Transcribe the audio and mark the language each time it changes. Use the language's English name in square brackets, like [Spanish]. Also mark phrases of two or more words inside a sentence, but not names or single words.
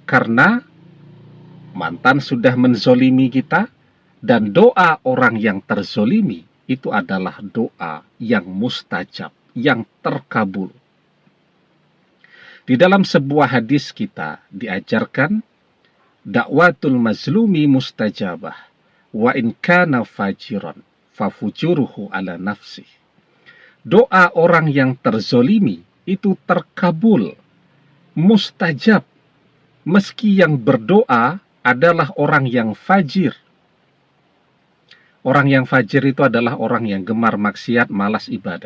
[Indonesian] Karena mantan sudah menzolimi kita, dan doa orang yang terzolimi itu adalah doa yang mustajab, yang terkabul. Di dalam sebuah hadis kita diajarkan, [Arabic] دعوة المظلوم مستجابة. وإن كان فاجرا ففجوره على نفسه. [Indonesian] Doa orang yang terzolimi itu terkabul, mustajab, meski yang berdoa adalah orang yang fajir. Orang yang fajir itu adalah orang yang gemar maksiat, malas ibadah.